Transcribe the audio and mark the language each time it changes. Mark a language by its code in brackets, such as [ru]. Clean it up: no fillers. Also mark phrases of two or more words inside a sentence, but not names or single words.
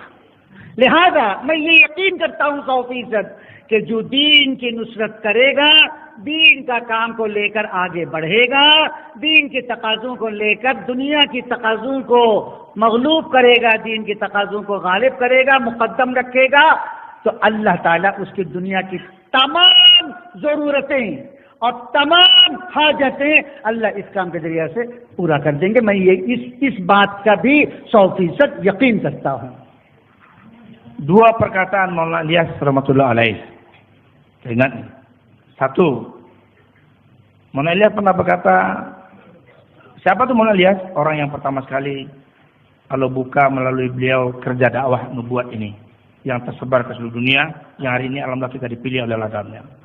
[ur] لہذا میں یہ یقین کرتا ہوں 100% کہ جو دین کی نصرت کرے گا، دین کا کام کو لے کر آگے بڑھے گا، دین کے تقاضوں کو لے کر دنیا کی تقاضوں کو مغلوب کرے گا، دین کے تقاضوں کو غالب کرے گا، مقدم رکھے گا، تو اللہ تعالیٰ اس کی دنیا کی تمام ضرورتیں اور تمام حاجتیں اللہ اس کام کے ذریعے سے پورا کر دیں گے. میں یہ اس بات کا بھی 100% یقین کرتا ہوں. [id] Dua perkataan Maulana Ilyas [ar] رحمة الله عليه. [id] Ingat nih. Satu, Maulana Ilyas pernah berkata, siapa tuh Maulana Ilyas? Orang yang pertama sekali kalau buka melalui beliau kerja dakwah nubuat ini yang tersebar ke seluruh dunia, yang hari ini alhamdulillah kita dipilih oleh ladangnya.